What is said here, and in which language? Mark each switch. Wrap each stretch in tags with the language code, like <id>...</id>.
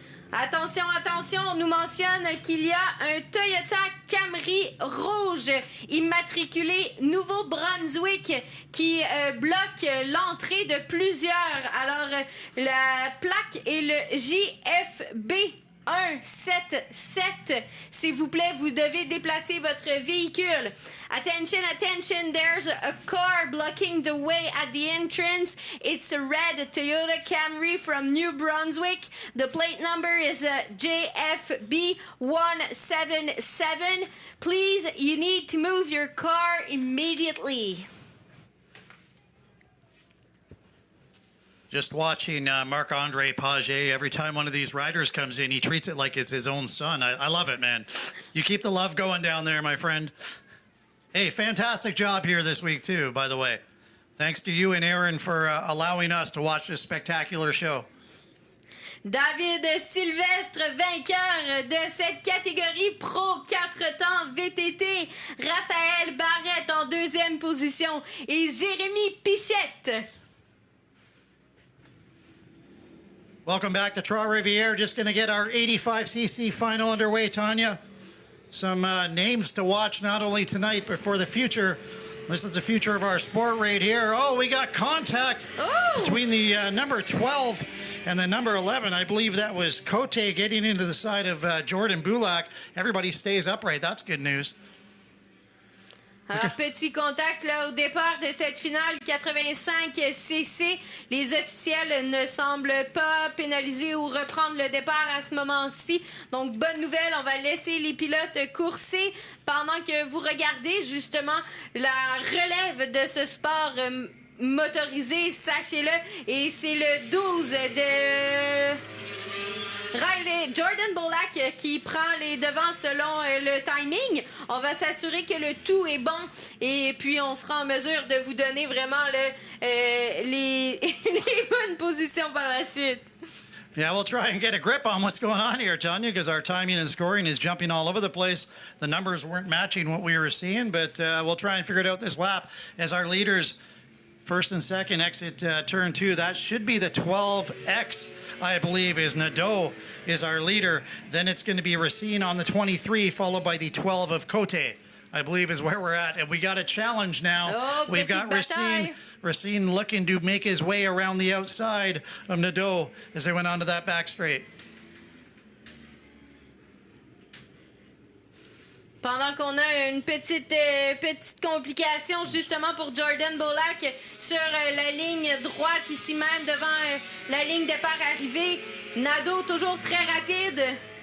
<fr>Attention, attention, on nous mentionne qu'il y a un Toyota Camry rouge immatriculé Nouveau-Brunswick qui bloque l'entrée de plusieurs. Alors, la plaque est le JFB 177. S'il vous plaît, vous devez déplacer votre véhicule.</fr> <en>Attention, attention, there's a car blocking the way at the entrance. It's a red Toyota Camry from New Brunswick. The plate number is JFB 177. Please, you need to move your car immediately. Just watching Marc-Andre Paget, every time one of these riders comes in, he treats it like it's his own son. I love it, man. You keep the love going down there, my friend. Hey, fantastic job here this week, too, by the way. Thanks to you and Aaron for allowing us to watch this spectacular show.</en> <fr>David Sylvestre, vainqueur de cette catégorie Pro 4 temps VTT. Raphaël Barrette en deuxième position et Jérémy Pichette.</fr> <en>Welcome back to Trois Rivières. Just going to get our 85cc final underway, Tanya. Some names to watch not only tonight, but for the future. This is the future of our sport right here. Oh, we got contact between the number 12 and the number 11. I believe that was Cote getting into the side of Jordan Bulak. Everybody stays upright. That's good news.</en> <fr>Alors, petit contact là, au départ de cette finale 85cc. Les officiels ne semblent pas pénaliser ou reprendre le départ à ce moment-ci. Donc, bonne nouvelle, on va laisser les pilotes courser pendant que vous regardez justement la relève de ce sport motorisé, sachez-le. Et c'est le 12 de Riley Jordan Bulak qui prend les devants selon le timing. On va s'assurer que le tout est bon et puis on sera en mesure de vous donner vraiment les bonnes positions par la suite.</fr> <en>Yeah, we'll try and get a grip on what's going on here, Tanya, because our timing and scoring is jumping all over the place. The numbers weren't matching what we were seeing, but we'll try and figure it out this lap as our leaders, first and second, exit turn 2. That should be the 12X. I believe is Nadeau is our leader. Then it's going to be Racine on the 23, followed by the 12 of Cote, I believe is where we're at. And we got a challenge now. Oh, we've got Racine looking to make his way around the outside of Nadeau as they went onto that back straight.</en> <fr>Pendant qu'on a une petite complication justement pour Jordan Bulak sur la ligne droite ici même devant la ligne départ arrivée. Nadeau toujours très rapide.</fr>